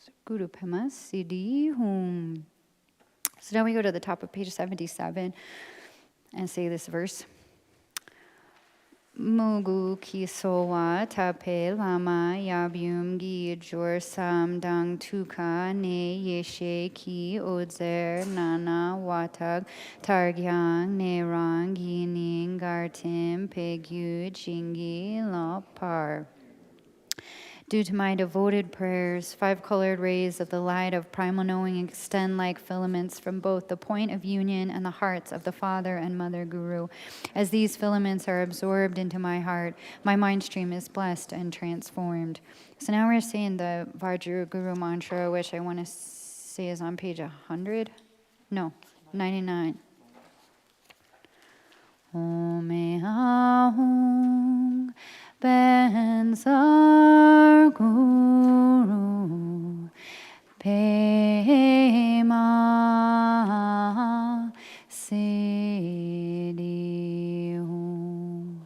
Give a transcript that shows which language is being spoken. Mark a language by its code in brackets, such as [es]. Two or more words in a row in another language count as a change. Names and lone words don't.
[sa] गुरु पद्म सिद्धि हूं. [en] So now we go to the top of page 77 and say this verse. [bo] མོས་གུས་གསོལ་བ་བཏབ་པས་བླ་མ་ཡབ་ཡུམ་གྱི་སྦྱོར་མཚམས་དང་ཐུགས་ཀ་ནས་ཡེ་ཤེས་ཀྱི་འོད་ཟེར་སྣ་ལྔ་ཐག་ཏར་བརྒྱང་ནས་རང་གི་སྙིང་ག་རུ་ཐིམ་པས་རྒྱུད་བྱིན་གྱིས་བརླབས་པར. [en] Due to my devoted prayers, 5 colored rays of the light of primal knowing extend like filaments from both the point of union and the hearts of the Father and Mother Guru. As these filaments are absorbed into my heart, my mind stream is blessed and transformed. So now we're saying the Vajra Guru mantra, which I want to say is on page 100? No, 99. [sa] ओं आः हूं वज्र गुरु पद्म सिद्धि हूं.